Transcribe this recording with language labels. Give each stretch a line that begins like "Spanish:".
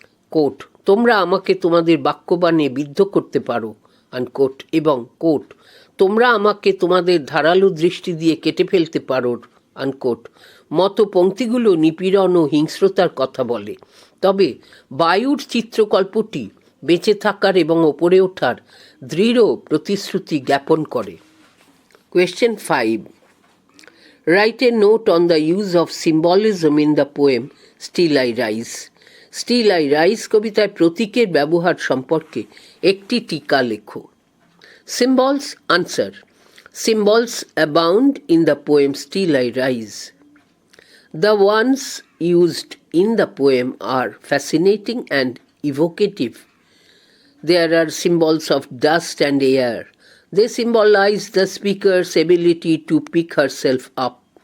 Bangla: Coat, "তোমরা আমাকে তোমাদের বাক্যবাণে বিদ্ধ করতে পারো," আনকোট, এবং কোট, "তোমরা আমাকে তোমাদের ধারালো দৃষ্টি দিয়ে কেটে ফেলতে পারো," আনকোট মতো পংক্তিগুলো নিপীড়ন ও হিংস্রতার কথা বলে। তবে বায়ুর চিত্রকল্পটি বেঁচে থাকার এবং ওপরে ওঠার দৃঢ় প্রতিশ্রুতি জ্ঞাপন করে।
English: Question 5. Write a note on the use of symbolism in the poem Still I Rise.
Bangla: Still I Rise কবিতায় প্রতীকের ব্যবহার সম্পর্কে একটি টিকা লেখো।
English: Symbols. Answer. Symbols abound in the poem Still I Rise. The ones used in the poem are fascinating and evocative. There are symbols of dust and air. They symbolize the speaker's ability to pick herself up.